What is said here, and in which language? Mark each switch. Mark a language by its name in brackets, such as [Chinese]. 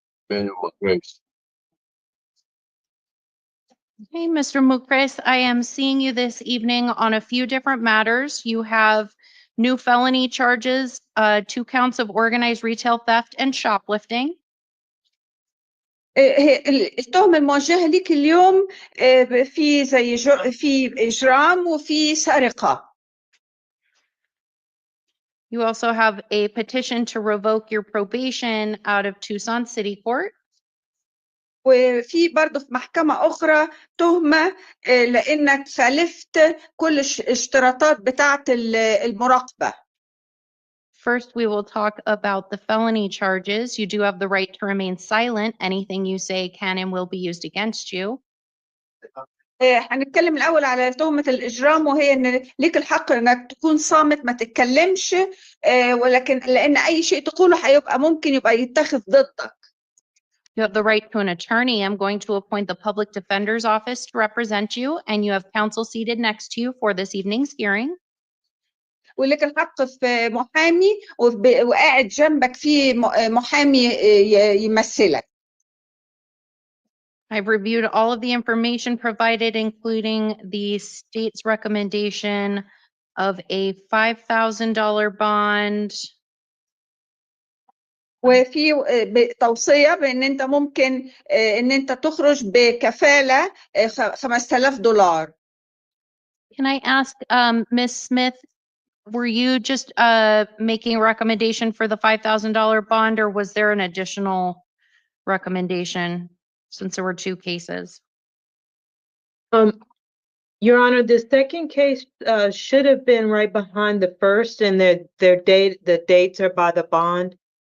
[English] Mukris. Hey, Mr. Mukris, I am seeing you this evening on a few different matters. You have new felony charges, 2 counts of organized retail theft and shoplifting. [Arabic] التهمة الموجهة ليك اليوم في زي في إجرام وفي سرقة. [English] You also have a petition to revoke your probation out of Tucson City Court. [Arabic] وفي برضه في محكمة أخرى تهمة لأنك خالفت كل الاشتراطات بتاعة المراقبة. [English] First, we will talk about the felony charges. You do have the right to remain silent. Anything you say can and will be used against you. [Arabic] هنتكلم الأول على تهمة الإجرام وهي إن ليك الحق إنك تكون صامت ما تتكلمش ولكن لأن أي شيء تقوله هيبقى ممكن يبقى يتخذ ضدك. [English] You have the right to an attorney. I'm going to appoint the public defender's office to represent you, and you have counsel seated next to you for this evening's hearing. [Arabic] ولك الحق في محامي وقاعد جنبك في محامي يمثلك. [English] I've reviewed all of the information provided, including the state's recommendation of a $5,000 bond. [Arabic] وفي توصية بأن أنت ممكن أن أنت تخرج بكفالة $5,000. [English] Can I ask, Ms. Smith, were you just making a recommendation for the $5,000 bond, or was there an additional recommendation since there were 2 cases? Your Honor, the second case should have been right behind the first, and the dates are by the bond.